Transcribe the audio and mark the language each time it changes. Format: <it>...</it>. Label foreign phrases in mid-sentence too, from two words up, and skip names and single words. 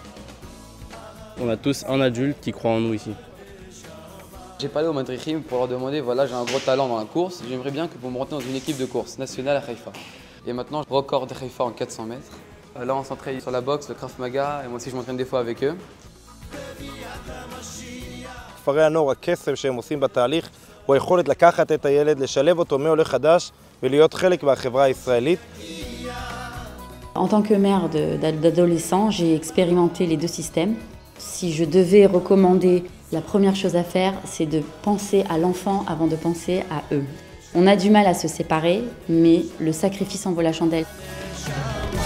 <fr>On a tous un adulte qui croit en nous ici. J'ai parlé aux madrichim pour leur demander, voilà, j'ai un gros talent dans la course, j'aimerais bien que vous me retenez dans une équipe de course nationale à Haïfa. Et maintenant, record de Haïfa en 400 mètres. Là, on s'entraîne sur la boxe, le Krav Maga, et moi aussi je m'entraîne des fois avec eux.</fr> <he>כפרי הנוער, הקסם שהם עושים בתהליך הוא היכולת לקחת את הילד, לשלב אותו מעולה חדש ולהיות חלק מהחברה הישראלית.</he> <fr>En tant que mère d'adolescent, j'ai expérimenté les deux systèmes. Si je devais recommander, la première chose à faire, c'est de penser à l'enfant avant de penser à eux. On a du mal à se séparer, mais le sacrifice en vaut la chandelle.</fr>